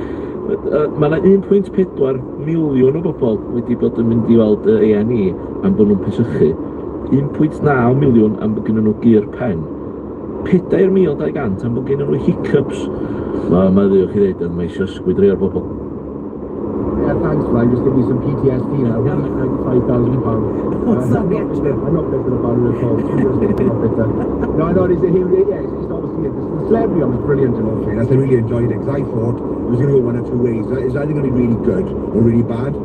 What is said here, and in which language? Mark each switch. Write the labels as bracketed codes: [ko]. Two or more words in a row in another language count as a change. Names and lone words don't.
[cy] Mae yna 1.4 miliwn o bobl wedi bod yn mynd i weld A&E am bod nhw'n pesychu. 1.9 miliwn am bod gennyn nhw gur pen. 4,200 am bod gennyn nhw hiccups. Mae ddiwch i ddeud yn mae eisiau ysgwyd rei o'r bobl. [en] Yeah, thanks, man. Just give me some PTSD now. £95,000. What's that reaction? I'm not bitter about it at all. I'm not bitter. No, it's obviously the celebrity was brilliant in all fairness. I really enjoyed it because I thought it was going to go one or two ways. It's either going to be really good or really bad.